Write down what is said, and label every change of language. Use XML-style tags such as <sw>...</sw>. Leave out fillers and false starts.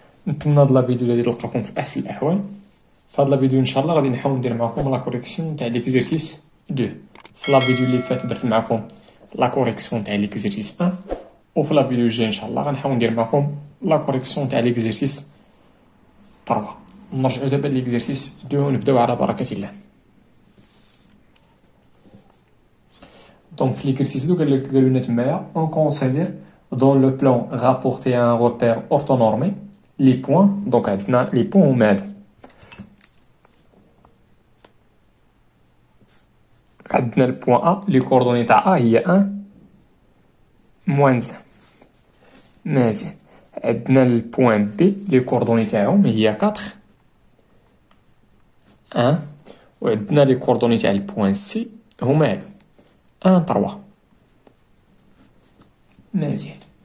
<ar>نتمنى هاد لا فيديو اللي تلقاكم في احسن الاحوال. في هاد لا فيديو ان شاء الله غادي نحاول ندير معكم لا كوريكسيون تاع ليكزرسيس 2. في لا فيديو اللي فات درت معكم لا كوريكسيون تاع ليكزرسيس 1، وفي لا فيديو الجاي ان شاء الله غنحاول ندير معكم لا كوريكسيون تاع ليكزرسيس 3. نرجعوا دابا ليكزرسيس 2 ونبداو على بركه الله.</ar> <fr>Donc, l'exercice</fr> <ar>قال لنا تمايا</ar> <fr>on considère dans le plan rapporté à un repère orthonormé les points. Donc</fr> <ar>عندنا</ar> <fr>les points</fr> <ar>هما هاد. عندنا البوان A</ar> <fr>les coordonnées</fr> <ar>تاع A هي 1 moins 1. مزيان. عندنا البوان B</ar> <fr>les coordonnées</fr> <ar>تاعهم هي 4 1. وعندنا</ar> <fr>les coordonnées</fr> <ar>تاع البوان C هما هادو 1 3. مزيان.</ar>